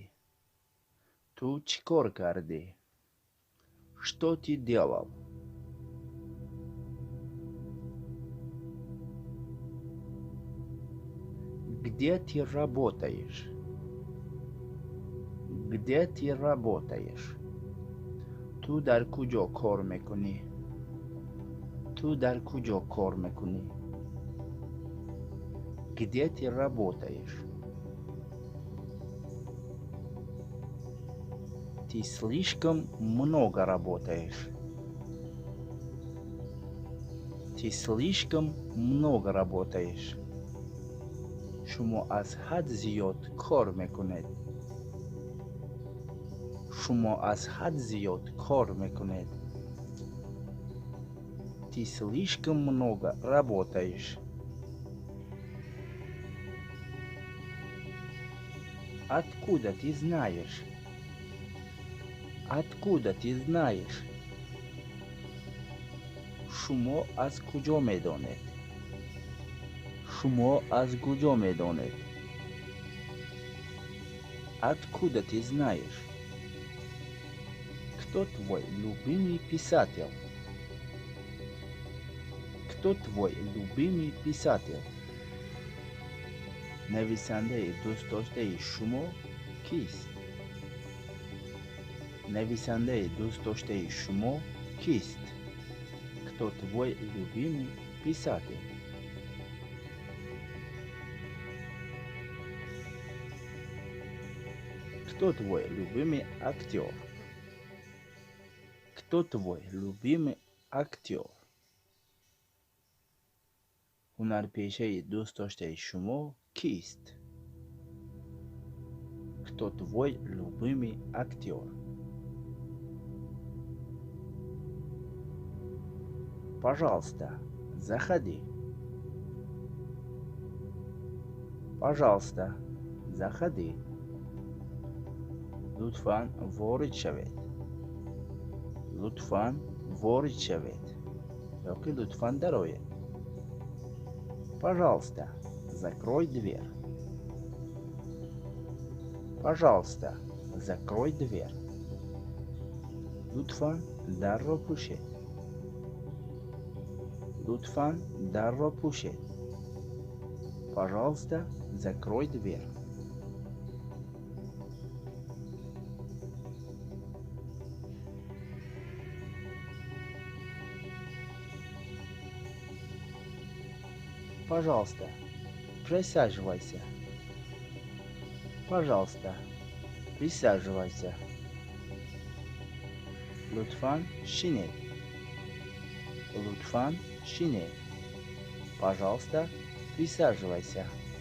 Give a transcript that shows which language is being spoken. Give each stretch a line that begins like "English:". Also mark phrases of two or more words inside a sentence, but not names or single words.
Tajik: Ту чӣ кор кардӣ?
Russian: Что ты делал? Где ты работаешь? Где ты работаешь?
Tajik: Tu dar کجا کار میکنی؟ Tu dar کجا کار میکنی؟
Russian: Где ты работаешь? Ты слишком много работаешь. Ты слишком много работаешь.
Tajik: شما از حد زیاد کار میکنید. شما از حد زیاد کار میکنید.
Russian: Ты слишком много работаешь. Откуда ты знаешь? Откуда ты знаешь?
Tajik: شما از کجا میدانید؟ شما از کجا میدانید؟
Russian: Откуда ты знаешь? Кто твой любимый писатель? Кто твой любимый писатель?
Tajik: نویسنده دوست داشته شما کیست؟ نویسنده دوست داشته شما کیست؟
Russian: Кто твой любимый писатель? Кто твой любимый актер? Кто твой любимый актер?
Tajik: هنرپیشه دوست داشته شما کیست؟
Russian: Кто твой любимый актер? Пожалуйста, заходи. Пожалуйста, заходи.
Tajik: لطفاً وارد شوید. لطفاً وارد شوید. یا که لطفاً درآیید.
Russian: Пожалуйста, закрой дверь. Пожалуйста, закрой дверь.
Tajik: لطفاً در را پوشید. لطفاً در را پوشید.
Russian: Пожалуйста, закрой дверь. Пожалуйста, присаживайся. Пожалуйста, присаживайся.
Tajik: لطفاً شینید. لطفاً شینید.
Russian: Пожалуйста, присаживайся.